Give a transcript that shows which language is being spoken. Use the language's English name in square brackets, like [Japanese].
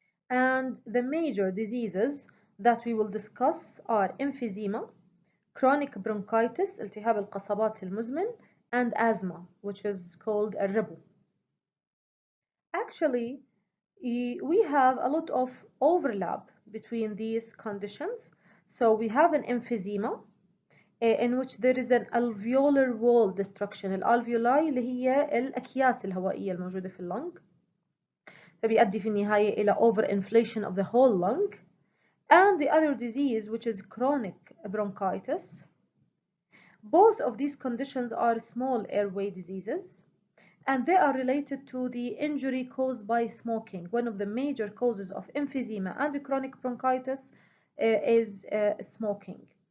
[English] And the major diseases that we will discuss are emphysema, chronic bronchitis [Arabic] التهاب القصبات المزمن, [English] and asthma, which is called الربو. Actually, we have a lot of overlap between these conditions. So we have an emphysema in which there is an alveolar wall destruction. [Arabic] الالفيولاي اللي هي الأكياس الهوائية الموجودة في اللنج، فبيؤدي في النهاية إلى [English] overinflation of the whole lung. And the other disease, which is chronic bronchitis. Both of these conditions are small airway diseases, and they are related to the injury caused by smoking. One of the major causes of emphysema and chronic bronchitis is smoking.